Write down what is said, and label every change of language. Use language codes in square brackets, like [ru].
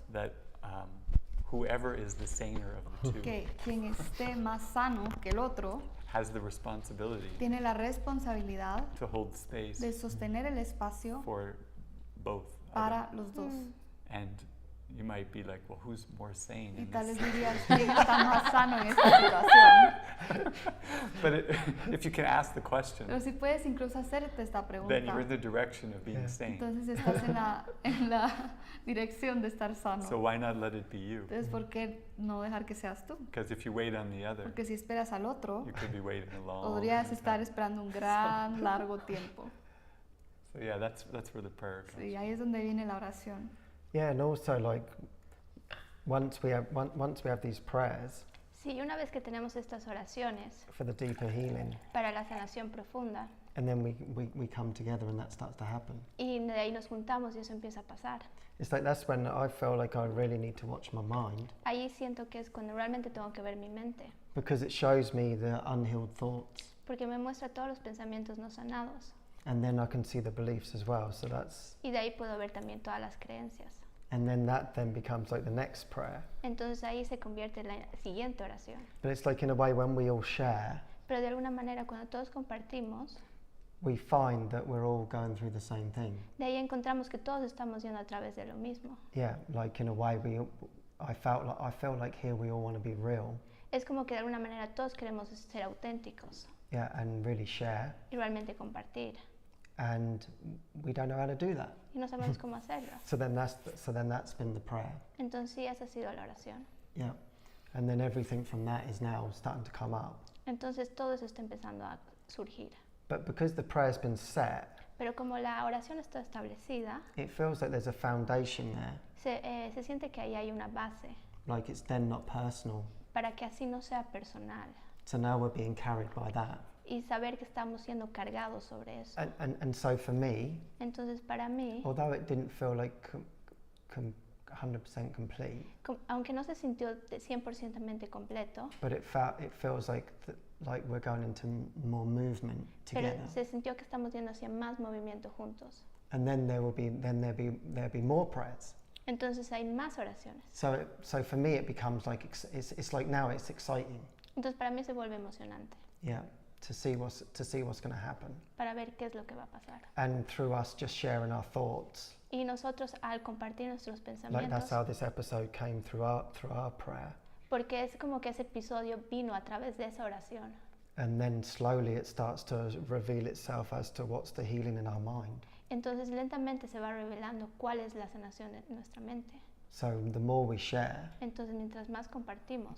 [en] that whoever is the saner of the two [es] que quien esté más sano que el otro [en] has the responsibility [es] tiene la responsabilidad [en] to hold space [es] de sostener el espacio [en] for both. [es] para los dos. [en] And you might be like, well, who's more sane [es] Y [en] in [es] tal [en] this? [es] vez dirías, ¿quién está más sano en esta situación? [en] But if you can ask the question, [es] Pero si puedes incluso hacerte esta [en] then you're in [es] pregunta, [en] the direction of being Yeah. sane. [es] entonces estás en la dirección de estar sano. [en] So why not let it be you? [es] Entonces, ¿por qué no dejar que seas tú? [en] Because if you wait on the other, [es] Porque si esperas al otro, [en] you could be waiting a long [es] podrías estar [en] time. [es] esperando un gran, largo tiempo. [en] So yeah, that's where the prayer comes. [es] Sí, ahí es donde viene la oración. [en] Yeah, and also like once we have these prayers [es] Sí, una vez que tenemos estas oraciones [en] for the deeper healing, [es] para la sanación profunda, [en] And then we come together and that starts to happen. [es] Y de ahí nos juntamos y eso empieza a pasar. [en] It's like that's when I feel like I really need to watch my mind. [es] Ahí siento que es cuando realmente tengo que ver mi mente. [en] Because it shows me the unhealed thoughts. [es] Porque me muestra todos los pensamientos no sanados. [en] And then I can see the beliefs as well. So that's. [es] Y de ahí puedo ver también todas las creencias. [en] And then that then becomes like the next prayer. [es] Entonces ahí se convierte en la siguiente oración. [en] But it's like in a way when we all share. [es] Pero de alguna manera cuando todos compartimos, [en] we find that we're all going through the same thing. [es] De ahí encontramos que todos estamos yendo a través de lo mismo. [en] Yeah, like in a way I felt like here we all want to be real. [es] Es como que de alguna manera todos queremos ser auténticos. [en] Yeah, and really share. [es] Y realmente compartir. [en] And we don't know how to do that. [es] Y no sabemos cómo hacerlo. [en] So then that's been the prayer. [es] Entonces sí, esa ha sido la oración. [en] Yeah. And then everything from that is now starting to come up. [es] Entonces todo eso está empezando a surgir. [en] But because the prayer's been set, [es] pero como la oración está establecida, [en] it feels like there's a foundation there. [es] Se siente que ahí hay una base. [en] Like it's then not personal. [es] Para que así no sea personal. [en] So now we're being carried by that. [es] Y saber que estamos siendo cargados sobre eso. [en] And so for me, [es] entonces para mí, [en] although it didn't feel like 100% complete, [es] aunque no se sintió 100% completo, [en] but it feels like we're going into more movement together. [es] Pero se sintió que estamos yendo hacia más movimiento juntos. [en] And then there'll be more prayers. [es] Entonces hay más oraciones. [en] So for me it becomes like it's like now it's exciting. [es] Entonces para mí se vuelve emocionante. [en] Yeah, to see what's going to happen. [es] Para ver qué es lo que va a pasar. [en] And through us just sharing our thoughts. [es] Y nosotros al compartir nuestros pensamientos. [en] Like that's how this episode came through our prayer. [es] Porque es como que ese episodio vino a través de esa oración. [en] And then slowly it starts to reveal itself as to what's the healing in our mind. [es] Entonces lentamente se va revelando cuál es la sanación en nuestra mente. [en] So the more we share, [es] entonces mientras más compartimos,